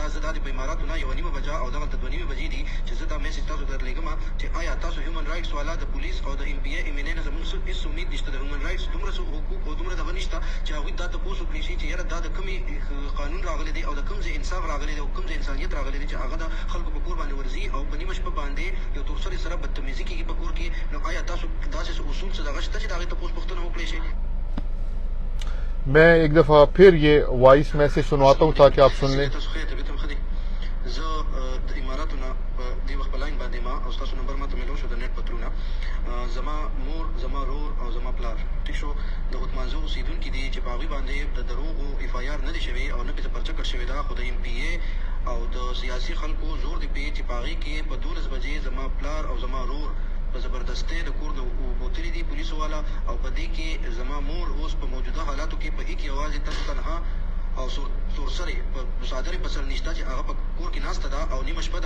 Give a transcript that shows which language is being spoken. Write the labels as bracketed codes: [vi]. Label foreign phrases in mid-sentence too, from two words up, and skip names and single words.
[ps] زه دا د په اماراتو نه 1:30 بجه او دغلته 2:30 بجې دي چې زه دا میسج تاسو ته درلېږم چې آیا تاسو [en] human rights [ps] والا د پولیس او د ایم پی اے ایم این اے نه زموږ هېڅ امید نشته، د [en] human rights [ps] دومره حقوق او دومره دغه نشته چې هغوی دا تپوس وکړي شي چې یاره دا د کومې قانون راغلی دی او د کوم ځای انصاف راغلی دی او کوم ځای انسانیت راغلی دی چې هغه د خلکو په کور باندې ورځي او په نیمه شپه باندې یو تورسرې سره بدتمیزي کېږي په کور کې. نو آیا تاسو داسې اصول څه دغه شته چې د هغې تپوس پوښتنه وکړی شي؟ [ur] میں ایک دفعہ پھر یہ [en] voice message [ur] سنواتا ہوں تاکہ آپ سن لیں۔ [ps] تاسو خیر طبیعتم ښه دی؟ زه د اماراتو نه په دې وخت په لاین باندې ما او ستاسو نمبر ماته میلاو شو د نیټ په ترونه. زما مور، زما رور او زما پلار ټیک شو د عثمانزو اوسېدونکي دي چې په هغوی باندې د دروغو اف آی آر نه دی شوی او نه پې پرچه کړ شوې ده، خو د ایم پی اے او د سیاسي خلکو زور دی پې چې په هغې کې په 12 بجې زما پلار او زما رور په زبردستۍ د کور د بوتلي دي پولیسو والا، او په دې کې زما مور اوس په موجوده حالاتو کې په ایک یوازې تنها او سورسرې په صادرې په سر نشته چې هغه په کور کې ناسته ده او نیمه شپه ده.